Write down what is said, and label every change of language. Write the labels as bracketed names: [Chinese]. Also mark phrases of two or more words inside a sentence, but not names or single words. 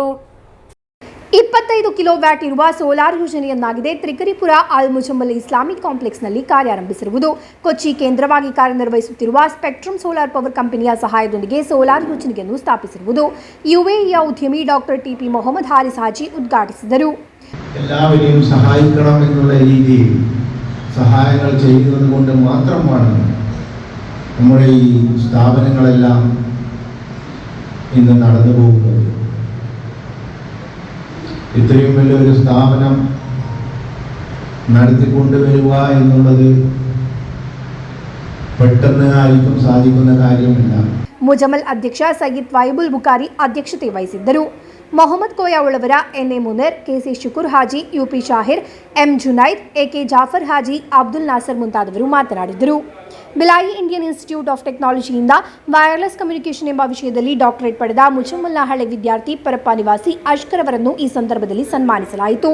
[Kannada] 25 ಕಿಲೋವ್ಯಾಟ್ ಇರುವ ಸೋಲಾರ್ ಯೋಜನೆಯನ್ನಾಗಿದೆ ತ್ರಿಕರಿಪುರ ಅಲ್ ಮುಜಮ್ಮಲ್ ಇಸ್ಲಾಮಿಕ್ ಕಾಂಪ್ಲೆಕ್ಸ್ನಲ್ಲಿ ಕಾರ್ಯಾರಂಭಿಸಿರುವುದು. ಕೊಚ್ಚಿ ಕೇಂದ್ರವಾಗಿ ಕಾರ್ಯನಿರ್ವಹಿಸುತ್ತಿರುವ ಸ್ಪೆಕ್ಟ್ರಮ್ ಸೋಲಾರ್ ಪವರ್ ಕಂಪನಿಯ ಸಹಾಯದೊಂದಿಗೆ ಸೋಲಾರ್ ಯೋಜನೆಯನ್ನು ಸ್ಥಾಪಿಸಿರುವುದು. ಯುಎಇಯ ಉದ್ಯಮಿ ಡಾಕ್ಟರ್ ಟಿಪಿ ಮೊಹಮ್ಮದ್ ಹಾರಿಸ್ ಹಾಜಿ ಉದ್ಘಾಟಿಸಿದರು. [Malayalam] എല്ലാവരെയും സഹായിക്കണമെന്നുള്ള രീതിയിൽ സഹായങ്ങൾ ചെയ്യുന്നത് കൊണ്ട് മാത്രമാണ് നമ്മുടെ ഈ സ്ഥാപനങ്ങളെല്ലാം ഇന്ന് നടന്നു പോകുന്നത്. ഇത്രയും വലിയൊരു സ്ഥാപനം നടത്തിക്കൊണ്ടുവരിക എന്നുള്ളത് പെട്ടെന്ന് ആർക്കും സാധിക്കുന്ന കാര്യമല്ല. [Kannada] ಮುಜಮ್ಮಲ್ ಅಧ್ಯಕ್ಷ ಸಯ್ಯದ್ ವಾಯಿಬುಲ್ ಬುಖಾರಿ ಅಧ್ಯಕ್ಷತೆ ವಹಿಸಿದ್ದರು. ಮೊಹಮ್ಮದ್ ಕೋಯಾವಳವರ ಎನ್ಎ ಮುನೀರ್, ಕೆಸಿ ಶುಕೂರ್ ಹಾಜಿ, ಯುಪಿ ಶಾಹಿರ್, ಎಂ ಜುನೈದ್, ಎಕೆ ಜಾಫರ್ ಹಾಜಿ, ಅಬ್ದುಲ್ ನಾಸರ್ ಮುಂತಾದವರು ಮಾತನಾಡಿದರು. ಬಿಲಾಯಿ ಇಂಡಿಯನ್ ಇನ್ಸ್ಟಿಟ್ಯೂಟ್ ಆಫ್ ಟೆಕ್ನಾಲಜಿಯಿಂದ ವೈರ್ಲೆಸ್ ಕಮ್ಯುನಿಕೇಷನ್ ಎಂಬ ವಿಷಯದಲ್ಲಿ ಡಾಕ್ಟರೇಟ್ ಪಡೆದ ಮುಜಮ್ಮಲ್ನ ಹಳೆ ವಿದ್ಯಾರ್ಥಿ ಪರಪ್ಪ ನಿವಾಸಿ ಅಷ್ಕರ್ ಅವರನ್ನು ಈ ಸಂದರ್ಭದಲ್ಲಿ ಸನ್ಮಾನಿಸಲಾಯಿತು.